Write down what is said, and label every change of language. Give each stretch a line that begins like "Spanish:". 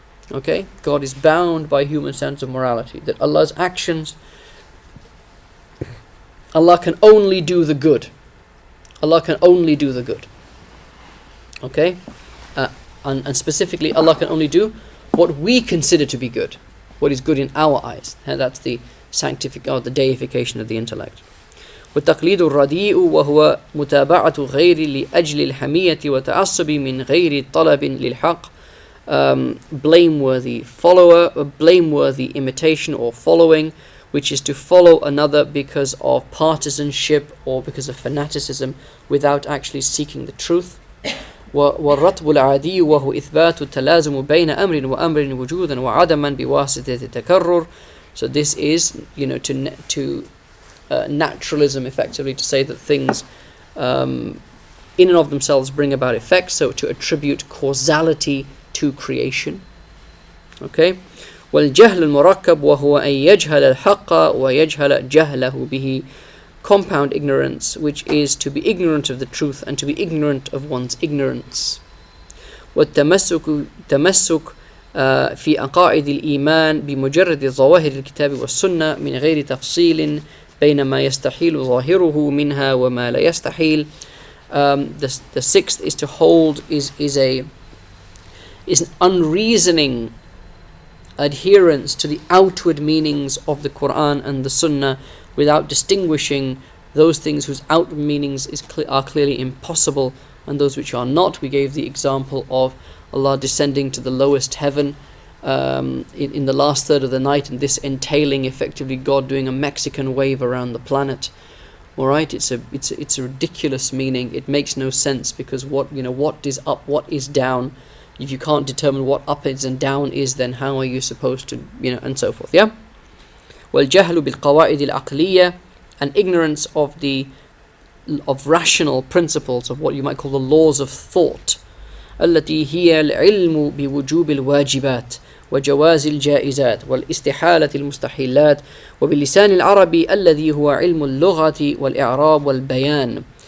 English: Okay, God is bound by human standards of morality. That Allah's actions, Allah can only do the good. Allah can only do the good. Okay, and specifically, Allah can only do what we consider to be good, what is good in our eyes. And that's the the deification of the intellect.
Arabic: والتقليد الرديء وهو متابعة غير لأجل الحمية وتعصب من غير طلب للحق.
English: Blameworthy follower, blameworthy imitation or following, which is to follow another because of partisanship or because of fanaticism without actually seeking the truth.
Arabic: والرتب العادي وهو إثبات التلازم بين أمر وأمر وجودا وعدما بواسطة التكرر.
English: So this is, to naturalism, effectively, to say that things in and of themselves bring about effects, so to attribute causality to creation. Okay.
Arabic: والجهل المركب وهو أن يجهل الحق ويجهل جهله به.
English: Compound ignorance, which is to be ignorant of the truth and to be ignorant of one's ignorance.
Arabic: والتمسك في عقائد الإيمان بمجرد ظواهر الكتاب والسنة من غير تفصيل بين ما يستحيل ظاهره منها وما لا يستحيل.
English: The sixth is to hold is an unreasoning adherence to the outward meanings of the Quran and the Sunnah without distinguishing those things whose outward meanings are clearly impossible and those which are not. We gave the example of Allah descending to the lowest heaven in the last third of the night, and this entailing effectively God doing a Mexican wave around the planet. Alright, it's a ridiculous meaning. It makes no sense, because what is up, what is down? If you can't determine what up is and down is, then how are you supposed to, and so forth, yeah?
Arabic: والجهل بالقواعد العقلية,
English: and ignorance of rational principles, of what you might call the laws of thought.
Arabic: التي هي العلم بوجوب الواجبات وجواز الجائزات والاستحالة المستحيلات وباللسان العربي الذي هو علم اللغة والإعراب والبيان.